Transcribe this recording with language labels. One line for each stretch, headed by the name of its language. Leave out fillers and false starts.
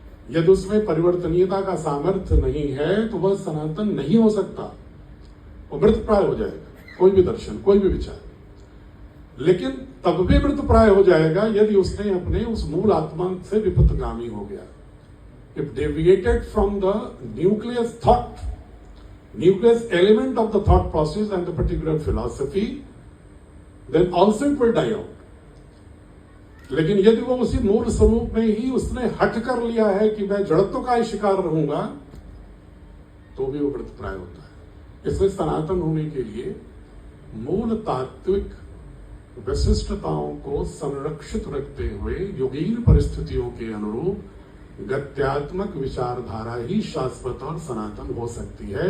Hindi: यदि उसमें परिवर्तनीयता का सामर्थ्य नहीं है तो वह सनातन नहीं हो सकता, वो मृतप्राय हो जाएगा। कोई भी दर्शन, कोई भी विचार, लेकिन तब भी मृतप्राय हो जाएगा यदि उसने अपने उस मूल आत्मा से विपथगामी हो गया।
English: If deviated from the nucleus thought, nucleus element of the thought process and the particular philosophy, then also it will die out.
Hindi: लेकिन यदि वो उसी मूल स्वरूप में ही उसने हट कर लिया है कि मैं जड़त्व का ही शिकार रहूंगा, तो भी वो मृतप्राय होता है। इसलिए सनातन होने के लिए मूल तात्विक विशिष्टताओं को संरक्षित रखते हुए युगीन परिस्थितियों के अनुरूप गत्यात्मक विचारधारा ही शाश्वत और सनातन हो सकती है।